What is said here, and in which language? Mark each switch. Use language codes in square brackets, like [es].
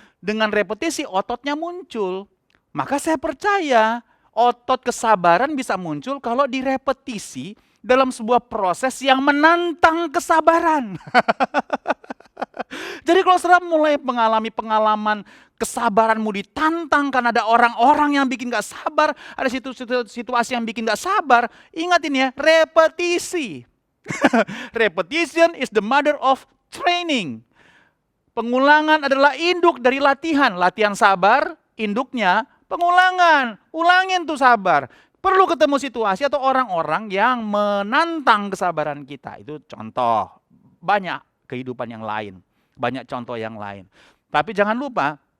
[id] Dengan repetisi ototnya muncul. Maka saya percaya otot kesabaran bisa muncul kalau direpetisi dalam sebuah proses yang menantang kesabaran. Jadi kalau saudara mulai mengalami pengalaman kesabaranmu ditantang karena ada orang-orang yang bikin gak sabar, ada situasi yang bikin gak sabar, ingat ini ya, repetisi. [en] Repetition is the mother of training. [id] Pengulangan adalah induk dari latihan. Latihan sabar, induknya pengulangan. Ulangin tuh sabar. Perlu ketemu situasi atau orang-orang yang menantang kesabaran kita. Itu contoh. Banyak kehidupan yang lain. Banyak contoh yang lain. Tapi jangan lupa,